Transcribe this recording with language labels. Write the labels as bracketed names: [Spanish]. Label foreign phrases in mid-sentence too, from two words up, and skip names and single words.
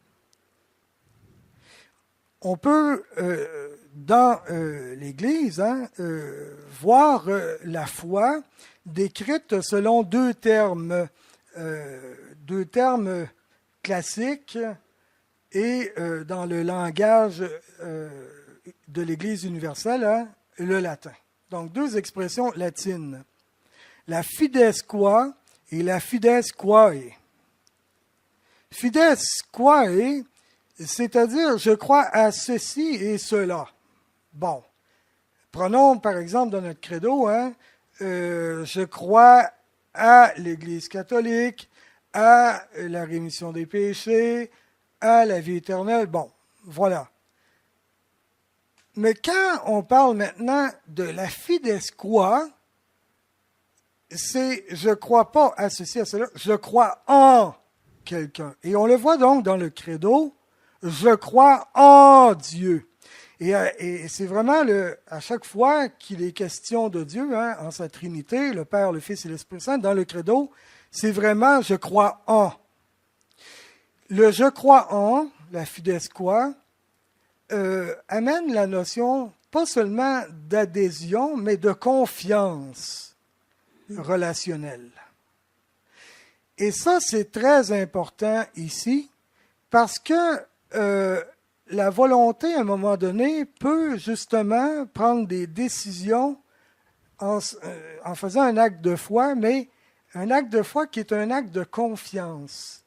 [French] On peut, dans l'Église, voir la foi décrite selon deux termes classiques et dans le langage de l'Église universelle, le latin. Donc, deux expressions latines. La [Latin] fides qua [French] et la [Latin] fides quae. Fides quae, [French] c'est-à-dire je crois à ceci et cela. Bon, prenons par exemple dans notre credo, je crois à l'Église catholique, à la rémission des péchés, à la vie éternelle. Bon, voilà. Mais quand on parle maintenant de la [Latin] fides qua, [French] c'est je ne crois pas à ceci, à cela, je crois en quelqu'un. Et on le voit donc dans le credo, je crois en Dieu. Et c'est vraiment à chaque fois qu'il est question de Dieu, en sa Trinité, le Père, le Fils et l'Esprit Saint, dans le credo, c'est vraiment je crois en. Le je crois en, la [Latin] fides qua, [French] amène la notion pas seulement d'adhésion, mais de confiance relationnelle. Et ça, c'est très important ici, parce que la volonté, à un moment donné, peut justement prendre des décisions en faisant un acte de foi, mais un acte de foi qui est un acte de confiance.